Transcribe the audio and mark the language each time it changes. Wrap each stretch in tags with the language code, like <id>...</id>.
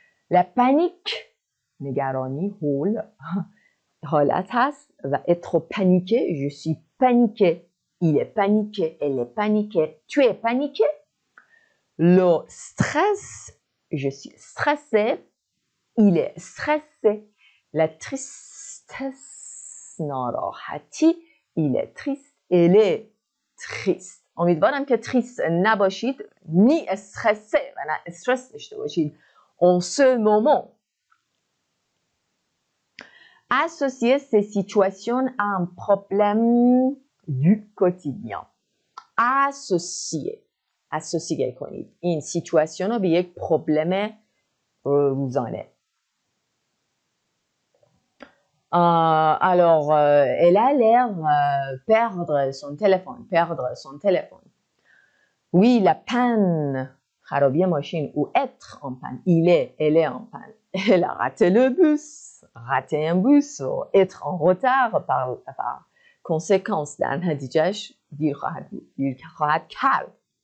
<fr>La panique,</fr> <fa>نگرانی, هول. حالت هست و</fa> <fr>être paniqué, je suis paniqué, il est paniqué, elle est paniquée, tu es paniqué. Le stress, je suis stressé, il est stressé. La tristesse,</fr> <fa>ناراحتی,</fa> <fr>il est triste, elle est triste.</fr> <fa>امیدوارم که triste نباشید نی استرسه و نه استرس داشته باشید</fa> <fr>en ce moment. Associer ces situations à un problème du quotidien.</fr> <fa>associer کنید این سیچواسیون رو به یک پروبلم روزانه.</fa> <fr>Alors, elle a l'air perdre son téléphone. Oui, la panne.</fr> <fa>خرابی ماشین</fa> <fr>ou être en panne. Il est, elle est en panne. Elle a raté le bus. Rater un bus ou être en retard par conséquence</fr> <fa>در نتیجهش دیر خواهد کرد.</fa>